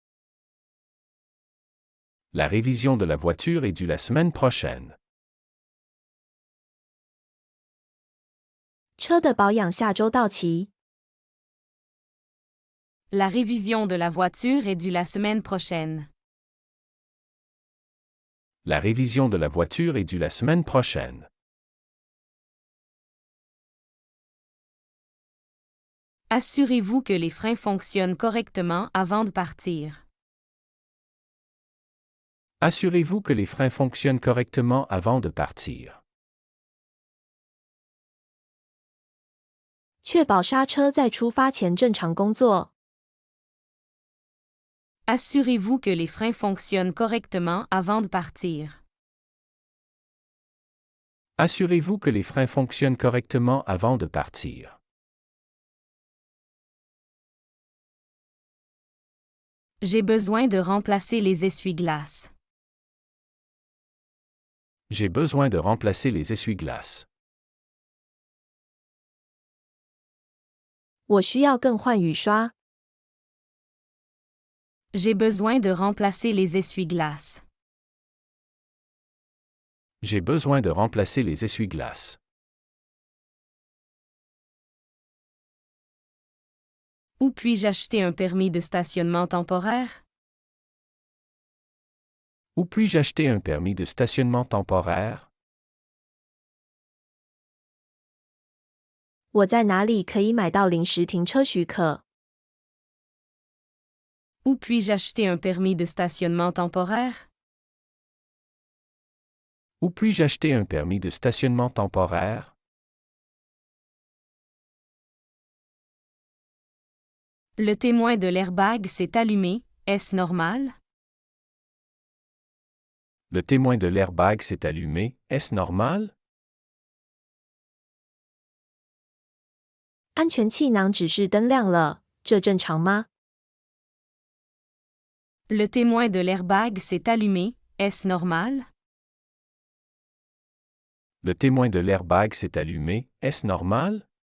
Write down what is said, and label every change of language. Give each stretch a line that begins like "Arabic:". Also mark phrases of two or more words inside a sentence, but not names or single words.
French: La révision de la voiture est due la semaine prochaine.
Chinese: 车的保养下周到期。
French: La révision de la voiture est due la semaine prochaine. La révision de la voiture est due la semaine prochaine. Assurez-vous que les freins fonctionnent correctement avant de partir. Assurez-vous que les freins fonctionnent correctement avant de partir.
Chinese: 确保刹车在出发前正常工作。
French: Assurez-vous que les freins fonctionnent correctement avant de partir. Assurez-vous que les freins fonctionnent correctement avant de partir. J'ai besoin de remplacer les essuie-glaces. J'ai besoin de remplacer les essuie-glaces.
Chinese: 我需要更换雨刷。
French: J'ai besoin de remplacer les essuie-glaces. J'ai besoin de remplacer les essuie-glaces. Où puis-je acheter un permis de stationnement temporaire? Où puis-je acheter un permis de stationnement temporaire?
Chinese: 我在哪里可以买到临时停车许可？
French: Où puis-je acheter un permis de stationnement temporaire? Où puis-je acheter un permis de stationnement temporaire? Le témoin de l'airbag s'est allumé, est-ce normal? Le témoin de l'airbag s'est allumé, est-ce normal?
Chinese: 安全气囊指示灯亮了，这正常吗？
French: Le témoin de l'airbag s'est allumé, est-ce normal? Le témoin de l'airbag s'est allumé, est-ce normal?